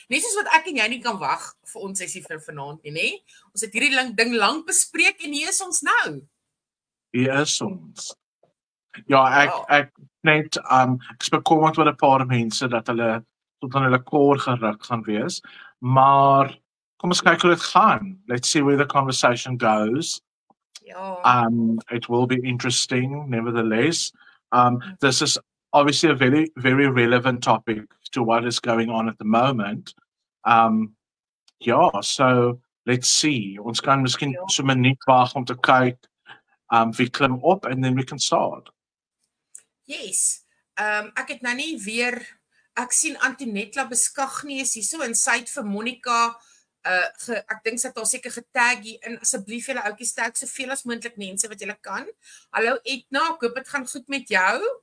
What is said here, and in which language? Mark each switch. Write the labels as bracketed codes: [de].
[af] Net soos wat ek en jy nie kan wag vir ons sessie vir vanaand nie, nê? Ons het hierdie ding lank bespreek en hier is ons nou. Hier is ons. Ja, ek net ek is bekommerd oor 'n paar mense dat hulle tot aan hulle koor geruk gaan wees, maar kom ons kyk hoe dit gaan. [en] Let's see where the conversation goes. [af] Ja. [en] It will be interesting, nevertheless. This is obviously a very, very relevant topic to what is going on at the moment. So let's see. [af] Ons kan miskien so 'n minuut wag om te kyk wie klim op [en] and then we can start. Yes. [af] Ek het nou nie weer, ek sien Antonetla Beskagnie is hier so en sy het vir Monica ek dink sy het haar seker getag hier in, asseblief julle ouetjies tag soveel as moontlik mense wat julle kan. Hallo Etna, ek hoop dit gaan goed met jou.